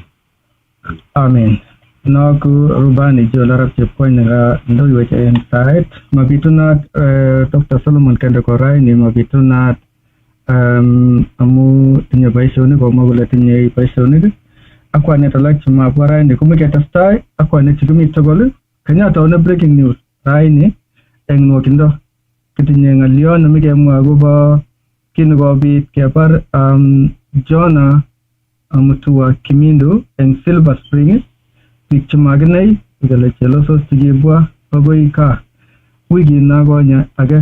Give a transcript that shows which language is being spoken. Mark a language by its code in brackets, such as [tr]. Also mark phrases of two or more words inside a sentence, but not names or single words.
[kln] amen Naku rubani jolarap chepkoi nega ndoiwech eng sait mabitunat Dr. Solomon Kende Koraini mabitunat amu tinye boisionik komwa kole tinye boisionik akwanet alak chemabwa raini komeche testai akwanet chekimi tugul kenyataune [en] breaking news [kln] raini eng nwokindo kitinye ng'olyon nemikemwa akobo kit nekobit kebar Jonah Mutua Kimindu eng Silver Spring biik chemakinai kele chelosos chekibwa akoi kaa wikit nakonye age